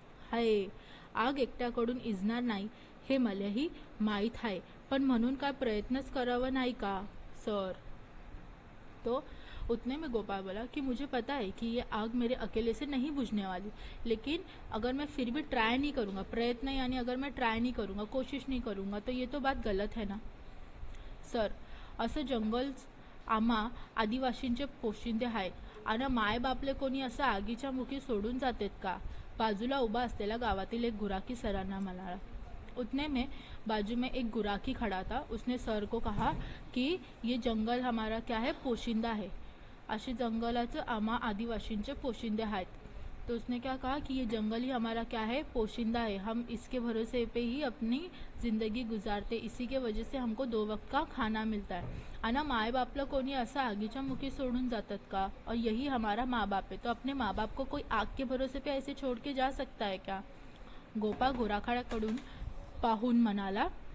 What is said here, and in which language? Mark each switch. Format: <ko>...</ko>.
<mr>हाय, आग एकट्याकडून इजणार नाही हे मलाही माहीत आहे, पण म्हणून काय प्रयत्नच करावा नाही का सर?</mr> <hi>तो उतने में गोपाल बोला कि मुझे पता है कि ये आग मेरे अकेले से नहीं बुझने वाली, लेकिन अगर मैं फिर भी ट्राई नहीं करूँगा, प्रयत्न यानी अगर मैं ट्राई नहीं करूँगा, कोशिश नहीं करूँगा, तो ये तो बात गलत है ना सर?</hi> <mr>असं जंगल आम्हा आदिवासींचे पोशिंदे आहे आणि मायबापले कोणी असं आगीच्या मुखी सोडून जातेत का? बाजूला उभा असलेला गावातील एक गुराखी सरांना म्हणाला।</mr> <hi>उतने में बाजू में एक गुराखी खड़ा था। उसने सर को कहा कि ये जंगल हमारा क्या है, पोशिंदा है।</hi> <mr>असे जंगलाचं आम्हा आदिवासींचे पोशिंदे आहेत।</mr> <hi>तो उसने क्या कहा कि ये जंगल ही हमारा क्या है, पोशिंदा है। हम इसके भरोसे पे ही अपनी ज़िंदगी गुजारते, इसी के वजह से हमको 2 वक्त का खाना मिलता है।</hi> <mr>आणि माय बापला कोणी असं आगीच्या मुखी सोडून जातात का?</mr> <hi>और यही हमारा माँ बाप है, तो अपने माँ बाप को कोई आग के भरोसे पे ऐसे छोड़ के जा सकता है क्या?</hi> <mr>गोपाळ गुराखाड्याकडून पाहून म्हणाला।</mr>